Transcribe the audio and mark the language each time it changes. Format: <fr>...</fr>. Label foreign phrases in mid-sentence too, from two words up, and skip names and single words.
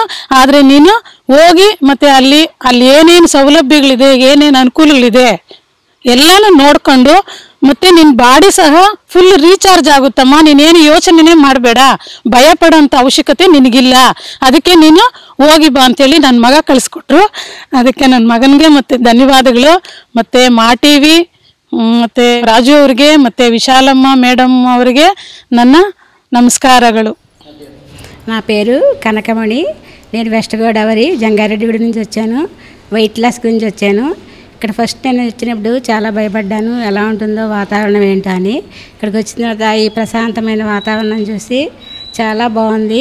<kn>ಆದರೆ ನೀನು ಹೋಗಿ ಮತ್ತು ಅಲ್ಲಿ ಏನೇನು ಸೌಲಭ್ಯಗಳಿದೆ, ಏನೇನು ಅನುಕೂಲಗಳಿದೆ ಎಲ್ಲನೂ ನೋಡ್ಕೊಂಡು, ಮತ್ತು ನಿನ್ನ ಬಾಡಿ ಸಹ ಫುಲ್ ರೀಚಾರ್ಜ್ ಆಗುತ್ತಮ್ಮ, ನೀನೇನು ಯೋಚನೆನೇ ಮಾಡಬೇಡ, ಭಯ ಪಡೋಂಥ ಅವಶ್ಯಕತೆ ನಿನಗಿಲ್ಲ, ಅದಕ್ಕೆ ನೀನು ಹೋಗಿ ಬಾ ಅಂತೇಳಿ ನನ್ನ ಮಗ ಕಳಿಸ್ಕೊಟ್ರು. ಅದಕ್ಕೆ ನನ್ನ ಮಗನಿಗೆ ಮತ್ತು ಧನ್ಯವಾದಗಳು. ಮತ್ತು ಮಾ ಟಿವಿ ಮತ್ತು ರಾಜು ಅವ್ರಿಗೆ ಮತ್ತು విశాలమ్మ మేడం ಅವರಿಗೆ ನನ್ನ నమస్కారాలు.</kn> <te>నా పేరు కనకమణి. నేను వెస్ట్ గోదావరి జంగారెడ్డిగూడ నుంచి వచ్చాను. వెయిట్ లాస్ గురించి వచ్చాను. ఇక్కడ ఫస్ట్ నేను వచ్చినప్పుడు చాలా భయపడ్డాను, ఎలా ఉంటుందో వాతావరణం ఏంటో అని. ఇక్కడికి వచ్చిన తర్వాత ఈ ప్రశాంతమైన వాతావరణం చూసి చాలా బాగుంది.</te>